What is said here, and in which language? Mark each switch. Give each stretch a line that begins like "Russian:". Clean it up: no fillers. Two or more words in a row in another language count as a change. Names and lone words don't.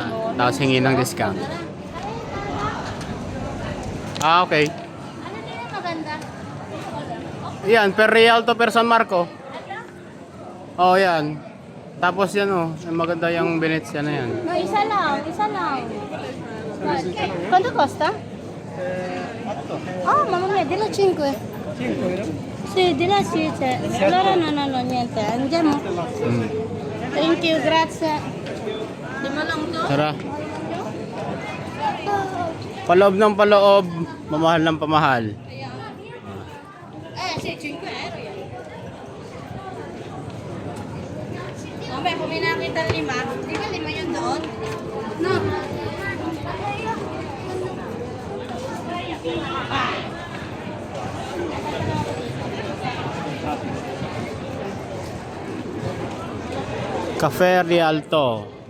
Filipino: Tapos hingi ng discount. Ah, okay. Ano din yung maganda? Yan,
Italian: per Rialto, per San Marco.
Filipino: Oh, yan. Tapos yan oh, maganda yung Venezia na yan. No, isa lang, isa lang.
Italian: Quanto costa? Ah, mamma mia, della 5. 5? Sì, della 10. Allora no, niente. Andiamo.
English: Thank you,
Italian: grazie.
Filipino: Lima lang to? Tara. Paloob ng paloob, mamahal ng pamahal. Sì, 5 euro yan. Mamaya, kung may nakita 5, di ba 5 yun doon? No. Cafe Rialto.